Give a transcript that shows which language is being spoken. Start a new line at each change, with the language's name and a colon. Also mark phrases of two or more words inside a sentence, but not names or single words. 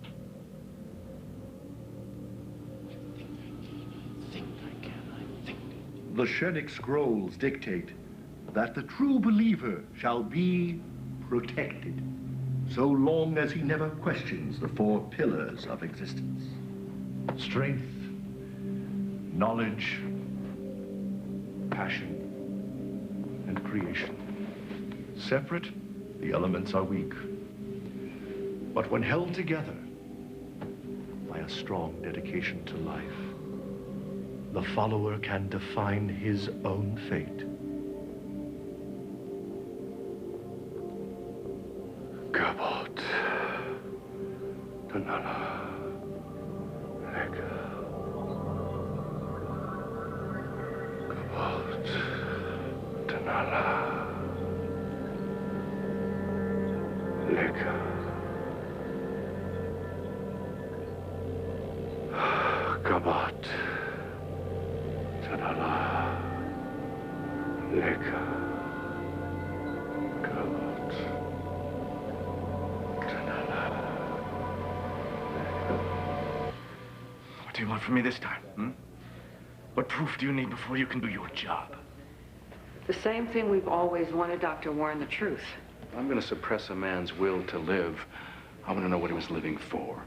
English: The Shenik scrolls dictate that the true believer shall be protected, so long as he never questions the four pillars of existence: strength, knowledge, passion, and creation. Separate, the elements are weak. But when held together by a strong dedication to life, the follower can define his own fate. Kabot. Tanala. Lega. Kabot. Tanala. Lega. Kabot. Tanala. Lega. Kabot. What do you want from me this time, hmm? What proof do you need before you can do your job? The same thing we've always wanted, Dr. Warren, the truth. I'm going to suppress a man's will to live. I want to know what he was living for.